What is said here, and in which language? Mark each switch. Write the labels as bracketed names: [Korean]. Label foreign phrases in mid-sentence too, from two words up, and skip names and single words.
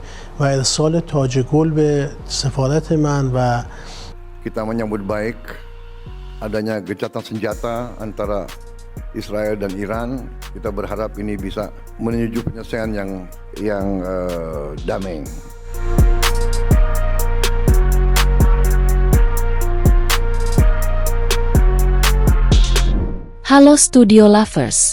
[Persian] و ارسال تاج گل به سفارت من و [Indonesian] Kita menyambut baik adanya gencatan senjata antara Israel dan Iran. Kita berharap ini bisa menuju penyelesaian yang damai. Halo Studio Lovers.